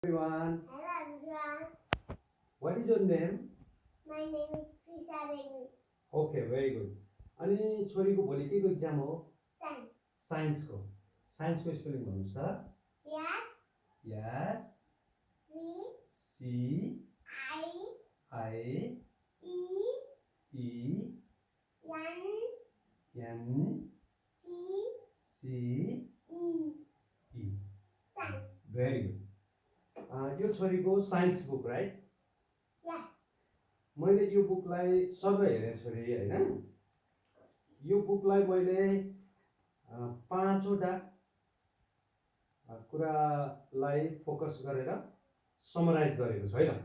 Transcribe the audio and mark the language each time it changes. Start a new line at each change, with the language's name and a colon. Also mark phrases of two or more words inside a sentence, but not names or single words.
English: Everyone, Hello everyone, what is your name? my name is Prisha Devi. Okay, very good.
Nepali: अनि छोरीको भोलि के को एक्जाम हो?
English: Science.
Nepali: साइन्सको स्पेलिङ भन्नुहोस् त.
English: Yes. Yes. C. C. I. I. E. E. N. N. C. C. E. E. Science. Very good.
Nepali: यो छोरीको
English: science book right. Yes.
Nepali: मैले यो बुकलाई सर्वे हेरेँ छोरी हैन. यो बुकलाई मैले पाँचवटा कुरालाई फोकस गरेर समराइज गरेको छु हैन.